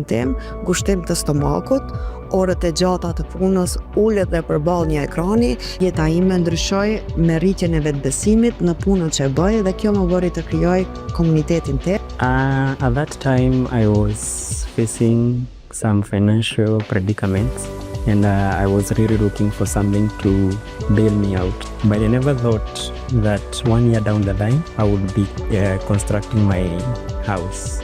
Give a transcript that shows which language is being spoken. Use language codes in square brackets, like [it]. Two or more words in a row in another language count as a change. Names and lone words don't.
[sq] tim, ngushtim të stomakut, orët e gjata të punës, ullet dhe përball një ekrani, jeta ime ndryshoi me rritjen e vetbesimit në punën që e bëj dhe kjo më bëri të krijoj komunitetin tim. [en] At that time, I was facing some financial predicaments, and I was really looking for something to bail me out. But I never thought that 1 year down the line, I would be constructing my house.